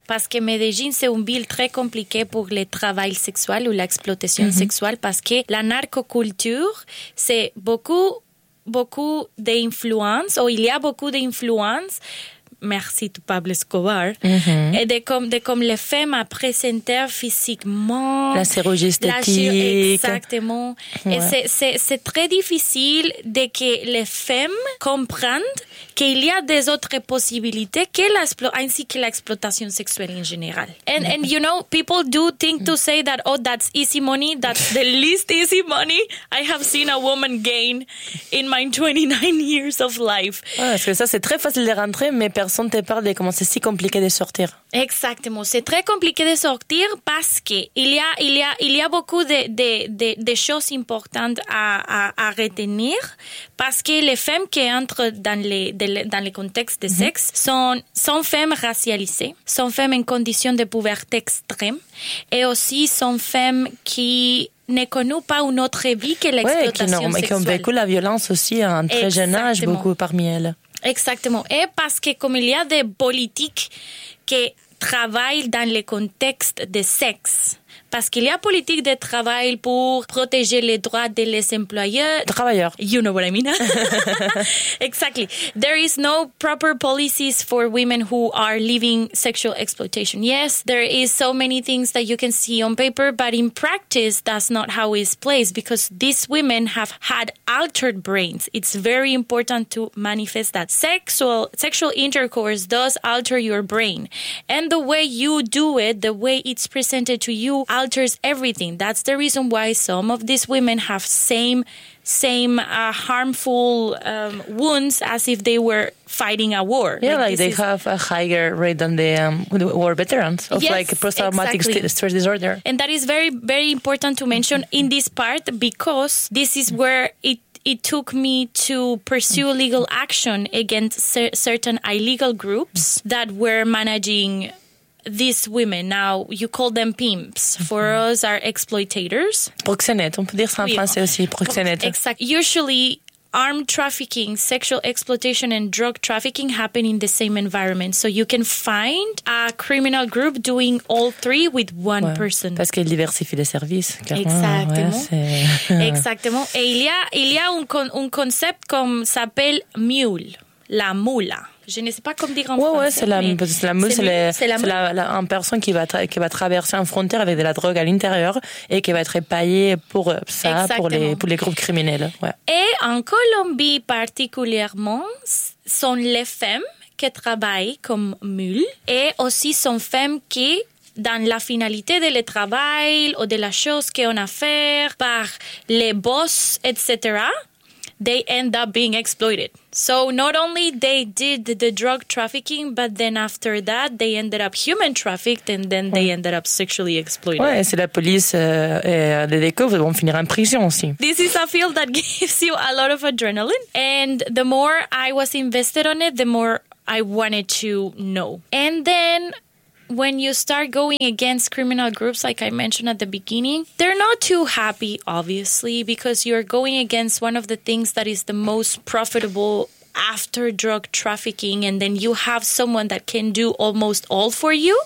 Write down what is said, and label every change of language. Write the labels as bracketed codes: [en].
[fr] Parce que Medellín, c'est une ville très compliquée pour le travail sexuel ou l'exploitation sexuelle, parce que la narcoculture, c'est beaucoup d'influence, ou il y a beaucoup d'influence, merci tout Pablo Escobar, et de comme les femmes à présenter physiquement. La chirurgie esthétique. Exactement. Ouais. Et c'est très difficile de que les femmes comprennent qu'il y a des autres possibilités que ainsi que l'exploitation sexuelle en général. [en] And you know, people do think to say that, oh, that's easy money, that's the least easy money I have seen a woman gain in my 29 years of life. [fr] Ouais, parce que ça, c'est très facile de rentrer, mais personne te parle de comment c'est si compliqué de sortir. Exactement, c'est très compliqué de sortir parce qu'il y a beaucoup de choses importantes à retenir, parce que les femmes qui entrent dans les contextes de sexe sont femmes racialisées, sont femmes en condition de pauvreté extrême et aussi sont femmes qui ne connaissent pas une autre vie que l'exploitation sexuelle. Et qui ont vécu la violence aussi à un très jeune âge, beaucoup parmi elles. Exactement. Et parce que comme il y a des politiques qui travaillent dans le contexte de sexe, parce qu'il y a politique de travail pour protéger les droits des employeurs. Travailleurs. [en] You know what I mean. Exactly. There is no proper policies for women who are living sexual exploitation. Yes, there is so many things that you can see on paper, but in practice, that's not how it's placed, because these women have had altered brains. It's very important to manifest that. Sexual intercourse does alter your brain. And the way you do it, the way it's presented to you, alters everything. That's the reason why some of these women have same harmful wounds as if they were fighting a war. Yeah, like they have a higher rate than the war veterans of, yes, like post-traumatic stress disorder. And that is very, very important to mention in this part, because this is where it took me to pursue legal action against certain illegal groups that were managing these women. Now, you call them pimps. For us, are exploitators. [fr] Proxénètes. On peut dire ça en français aussi, proxénètes. [en] Exactly. Usually, armed trafficking, sexual exploitation, and drug trafficking happen in the same environment. So you can find a criminal group doing all three with one person. [fr] Parce qu'ils diversifient les services. Exactement. Et il y a un concept comme s'appelle mule, la moula. Je ne sais pas comment dire en français. Ouais, c'est la personne qui va traverser un frontière avec de la drogue à l'intérieur et qui va être payée pour ça. Exactement. pour les groupes criminels. Ouais. Et en Colombie particulièrement, sont les femmes qui travaillent comme mules et aussi sont femmes qui, dans la finalité de le travail ou de la chose qu'on a fait par les boss, etc., [en] they end up being exploited. So not only they did the drug trafficking, but then after that they ended up human trafficked and then they ended up sexually exploited. [fr] Ouais, c'est la police des découvre, vont finir en prison aussi. [en] This is a field that gives you a lot of adrenaline, and the more I was invested on it, the more I wanted to know. And then when you start going against criminal groups, like I mentioned at the beginning, they're not too happy, obviously, because you're going against one of the things that is the most profitable after drug trafficking, and then you have someone that can do almost all for you.